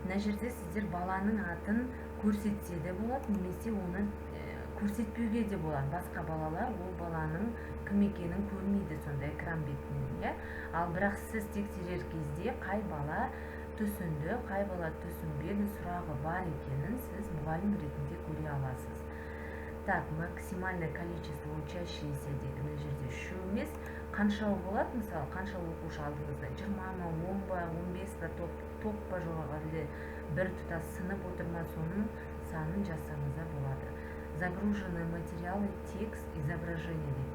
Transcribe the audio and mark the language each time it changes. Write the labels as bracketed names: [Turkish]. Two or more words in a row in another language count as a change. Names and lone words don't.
[Kazakh] Мына жерде сіздер баланың атын көрсетсе де болады, немесе оны көрсетпеуге де болады. Басқа балалар ол баланың кім екенін көрмейді сонда экран бетінен. Ал бірақ сіз тексерер кезде қай бала түсінді, қай бала түсінбеді, сұрағы бар екенін сіз мұғалім ретінде көре аласыз. [Russian] Так, максимальное количество учащиеся дейді. [Kazakh] Мына жерде үш емес, қаншау болады, мысалы, қанша оқушы алдыңызда? 20 ма, 10 ба, 15 ба, топ па жоқ, әлде бір тұтас сынып отырма, соның санын жазсаңыз болады. [Russian] Загруженные материалы, текст, изображение дейді.